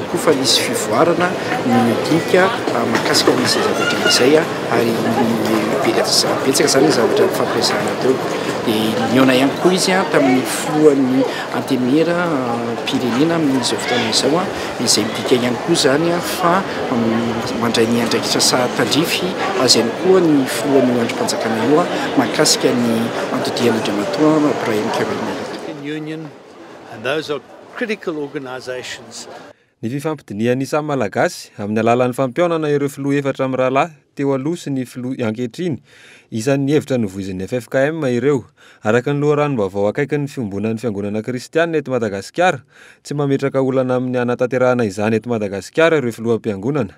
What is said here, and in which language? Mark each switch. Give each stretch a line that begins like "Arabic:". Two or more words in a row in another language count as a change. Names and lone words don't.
Malagasy: koa fa nisy fivoarana ny dinika mahakasika nisy zavatra izay ary betsaka zany zavatra fampiasana teo dia niona ihany koa izy tamin'ny filohan'ny antenera pirenena amin'izao fotoana izao izay midika ihany koa zany fa mandray ny andraikitra sahatandrify azy ihany koa ny filohan'ny androm-panjakana io mahakasika ny antodian'Andriamatoa Brian Kevin.
English: And those are critical organizations.
Malagasy: Ny fifampidinian'ny samy malagasy amin'ny alalan'ny fampiaonana ireo filoha efatra amin'ny rahalahy teo aloha sy ny filoha ankehitriny isan'ny hevitra novoizin'ny FFKM ireo araka ny loharanom-baovao akaiky ny fiombonan'ny fiangonana kristianina eto Madagasikara tsy mametraka olana amin'ny anatanterahana izany eto Madagasikara ireo filoham-piangonana.